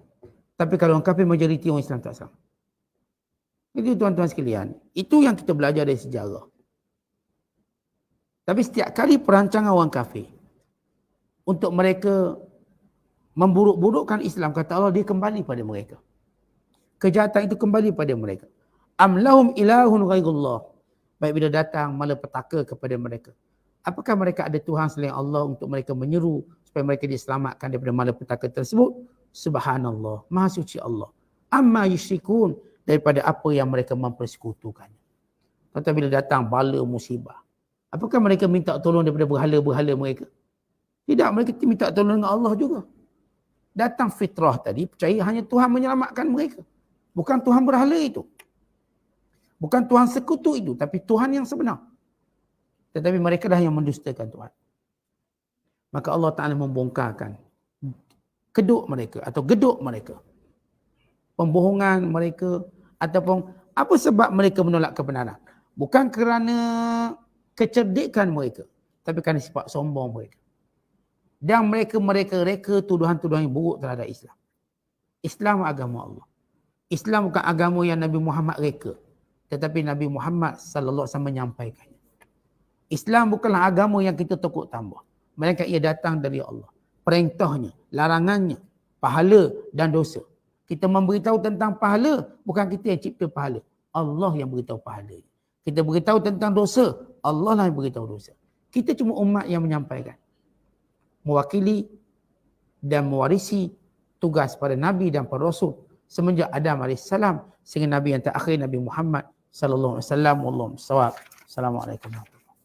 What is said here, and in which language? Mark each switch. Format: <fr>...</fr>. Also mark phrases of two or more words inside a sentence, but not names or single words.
<ms>Tapi kalau orang kafir majoriti, orang Islam tak selamat. Jadi tuan-tuan sekalian, itu yang kita belajar dari sejarah. Tapi setiap kali perancangan orang kafir untuk mereka memburuk-burukkan Islam, kata Allah, dia kembali pada mereka. Kejahatan itu kembali pada mereka.</ms> <ar>أم لهم إله غير الله.</ar> <ms>Baik bila datang malapetaka kepada mereka. Apakah mereka ada Tuhan selain Allah untuk mereka menyeru supaya mereka diselamatkan daripada malapetaka tersebut? Subhanallah, Maha suci Allah.</ms> <ar>عما يشركون,</ar> <ms>daripada apa yang mereka mempersekutukan. Tetapi bila datang bala musibah, apakah mereka minta tolong daripada berhala-berhala mereka? Tidak, mereka minta tolong dengan Allah juga. Datang fitrah tadi, percaya hanya Tuhan menyelamatkan mereka. Bukan Tuhan berhala itu. Bukan Tuhan sekutu itu, tapi Tuhan yang sebenar. Tetapi mereka dah yang mendustakan Tuhan. Maka Allah Ta'ala membongkarkan keduk mereka atau geduk mereka. Pembohongan mereka ataupun apa sebab mereka menolak kebenaran. Bukan kerana kecerdikan mereka, tapi kerana sifat sombong mereka. Dan mereka reka tuduhan-tuduhan yang buruk terhadap Islam. Islam agama Allah. Islam bukan agama yang Nabi Muhammad reka, tetapi Nabi Muhammad</ms> <ar>صلى الله عليه وسلم</ar> <ms>menyampaikannya. Islam bukanlah agama yang kita tokok tambah, melainkan ia datang dari Allah. Perintahnya, larangannya, pahala dan dosa. Kita memberitahu tentang pahala, bukan kita yang cipta pahala. Allah yang beritahu pahala. Kita beritahu tentang dosa, Allah lah yang beritahu dosa. Kita cuma umat yang menyampaikan. Mewakili dan mewarisi tugas pada Nabi dan para Rasul semenjak Adam AS sehingga Nabi yang terakhir Nabi Muhammad</ms> <ar>صلى الله عليه وسلم. والله أعلم. السلام عليكم.</ar>